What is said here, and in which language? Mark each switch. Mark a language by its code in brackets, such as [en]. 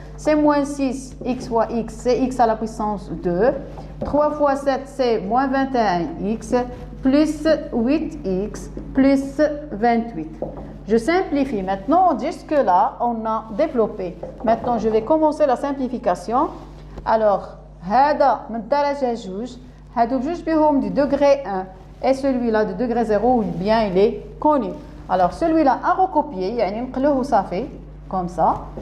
[fr] C'est moins 6, x fois x, c'est x à la puissance 2. 3 fois 7, c'est moins 21x, plus 8x, plus 28. Je simplifie. Maintenant, jusque-là, on a développé. Maintenant, je vais commencer la simplification. Alors, [ar] هذا من الدرجة جوج, هادو بجوج بهم [fr] du degré 1. Et celui-là de degré 0, bien il est connu. Alors celui-là à recopier, [ar] يعني نقلوه صافي [fr] comme ça.